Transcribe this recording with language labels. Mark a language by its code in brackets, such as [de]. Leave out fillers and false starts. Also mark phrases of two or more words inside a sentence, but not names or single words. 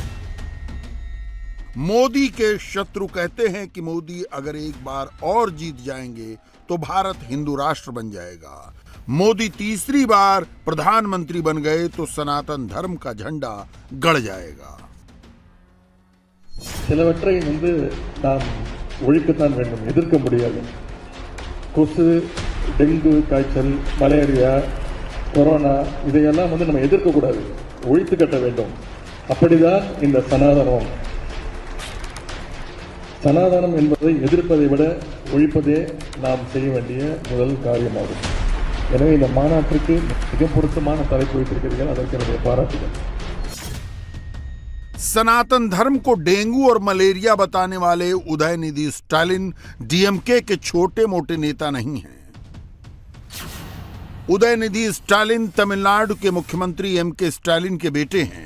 [hi] मोदी के शत्रु कहते हैं कि मोदी अगर एक बार और जीत जाएंगे तो भारत हिंदू राष्ट्र बन जाएगा। मोदी तीसरी बार प्रधानमंत्री बन गए तो सनातन धर्म का झंडा गड़ जाएगा। [ta] சிலவற்றை நாம் ஒழிக்கத்தான் வேண்டும், எதிர்க்க முடியாது. கொசு, டெங்கு காய்ச்சல், மலேரியா, கொரோனா இதையெல்லாம் நம்ம எதிர்க்க கூடாது, ஒழித்து கட்ட வேண்டும். அப்படிதான் இந்த சனாதனம் என்பதை எதிர்ப்பதை விட ஒழிப்பதே நாம் செய்ய வேண்டிய முதல் காரியமாகும். எனவே இந்த மாநாட்டிற்கு மிக பொருத்தமான தலைப்பு வைத்திருக்கிறீர்கள், அதற்கு என்னுடைய பாராட்டுகள். [hi] सनातन धर्म को डेंगू और मलेरिया बताने वाले उदयनिधि स्टालिन डीएमके के छोटे मोटे नेता नहीं हैं। उदयनिधि स्टालिन तमिलनाडु के मुख्यमंत्री एमके स्टालिन के बेटे हैं।